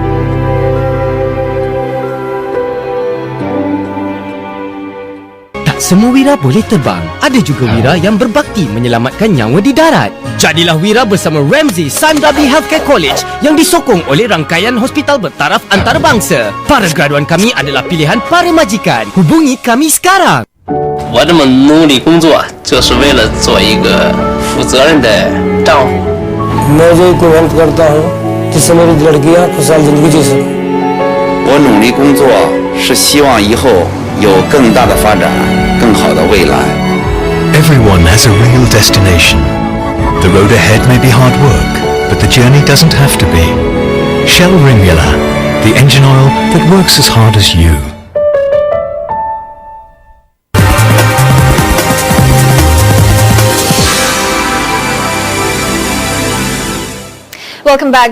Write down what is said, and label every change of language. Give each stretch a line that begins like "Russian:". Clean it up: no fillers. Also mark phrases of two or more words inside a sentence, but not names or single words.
Malay: Semua wira boleh terbang. Ada juga wira yang berbakti menyelamatkan nyawa di darat. Jadilah wira bersama Ramsey Sandabi Healthcare College yang disokong oleh rangkaian hospital bertaraf antarabangsa. Para graduan kami adalah pilihan para majikan. Hubungi kami sekarang.
Chinese: 我这么努力工作，就是为了做一个负责任的丈夫。
Hindi: मैं जो मेहनत करता हूँ जिससे मेरी लड़कियाँ खुशहाल जिंदगी जी सकें।
Chinese: 我努力工作是希望以后有更大的发展，更好的未来。
English: Everyone has a real destination. The road ahead may be hard work, but the journey doesn't have to be. Shell Ringula, the engine oil that works as hard as you. Welcome back.